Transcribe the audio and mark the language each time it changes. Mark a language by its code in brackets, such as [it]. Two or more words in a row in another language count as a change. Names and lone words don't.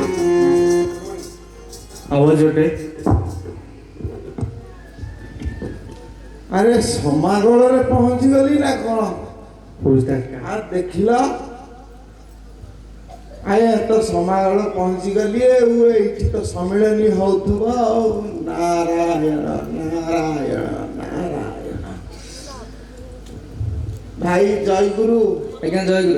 [en] How was your day? [or] ଆରେ ସମାଗଳରେ ପହଞ୍ଚିଗଲି ନା କ'ଣ? [en] Who's that guy? [or] ଦେଖିଲ ଆଏ ତ ସମାଗଳ ପହଞ୍ଚିଗଲି ଏଇଠି ତ ସମ୍ମିଳନୀ ହଉଥିବ ଆଉ। ନାରାୟଣ ନାରାୟଣ ନାରାୟଣ। ଭାଇ ଜୟଗୁରୁ। ଆଜ୍ଞା ଜୟଗୁରୁ।